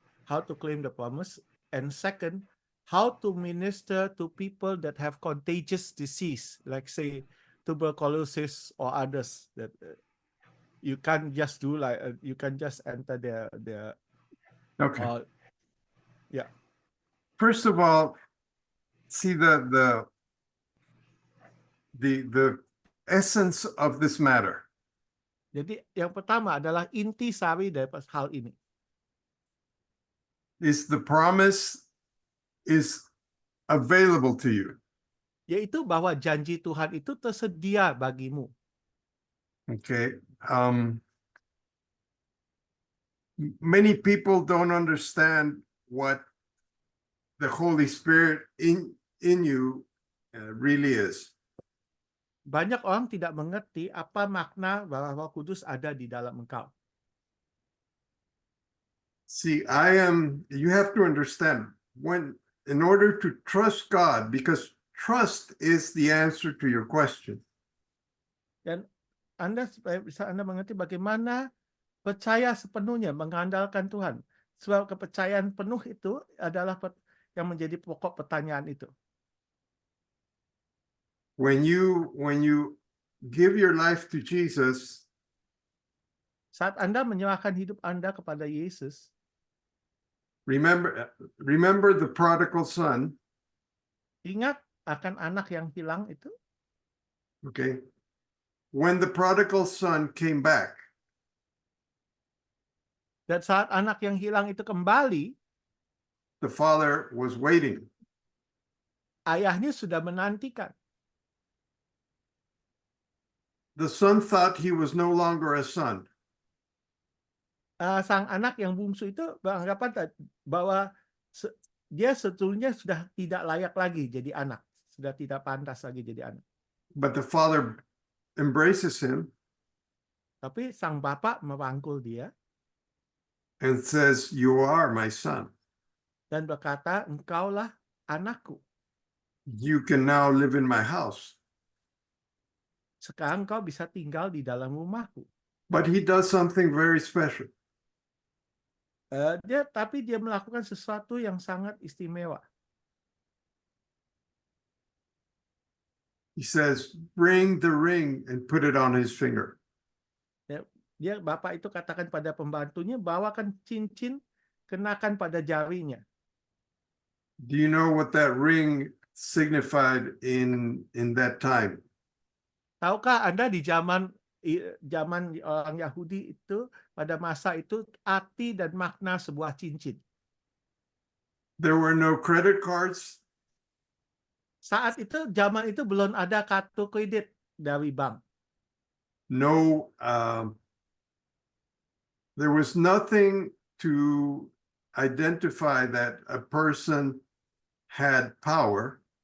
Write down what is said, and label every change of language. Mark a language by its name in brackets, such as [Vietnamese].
[English] How to claim the promise. And second, how to minister to people that have contagious disease, like say tuberculosis or others, that you can't just do like you can just enter their Okay. yeah. First of all, see the essence of this matter. [Indonesian] Jadi yang pertama adalah inti sari dari hal ini. [English] Is the promise is available to you. [Indonesian] Yaitu bahwa janji Tuhan itu tersedia bagimu. [English] Okay. Many people don't understand what the Holy Spirit in you really is. [Indonesian] Banyak orang tidak mengerti apa makna bahwa Roh Kudus ada di dalam engkau. [English] See, you have to understand, in order to trust God, because trust is the answer to your question. [Indonesian] Dan bisa Anda mengerti bagaimana percaya sepenuhnya, mengandalkan Tuhan. Sebab kepercayaan penuh itu adalah yang menjadi pokok pertanyaan itu. [English] When you give your life to Jesus, [Indonesian] saat Anda menyerahkan hidup Anda kepada Yesus, [English] remember the prodigal son. [Indonesian] Ingat akan anak yang hilang itu. [English] Okay. When the prodigal son came back, [Indonesian] dan saat anak yang hilang itu kembali, [English] the father was waiting. [Indonesian] Ayahnya sudah menantikan. [English] The son thought he was no longer a son. [Indonesian] sang anak yang bungsu itu beranggapan bahwa dia sebetulnya sudah tidak layak lagi jadi anak, sudah tidak pantas lagi jadi anak. [English] But the father embraces him [Indonesian] Tapi sang bapak merangkul dia [English] and says, "You are my son. [Indonesian] dan berkata, engkaulah anakku. [English] You can now live in my house." [Indonesian] Sekarang kau bisa tinggal di dalam rumahku. [English] But he does something very special. [Indonesian] Tapi dia melakukan sesuatu yang sangat istimewa. [English] He says, "Bring the ring and put it on his finger." [Indonesian] Dia bapak itu katakan pada pembantunya, bawakan cincin, kenakan pada jarinya. [English] Do you know what that ring signified in that time? [Indonesian] Tahukah Anda di zaman orang Yahudi itu pada masa itu arti dan makna sebuah cincin? [English] There were no credit cards. [Indonesian] Saat itu zaman itu belum ada kartu kredit dari bank. [English] No, there was nothing to identify that a person had power.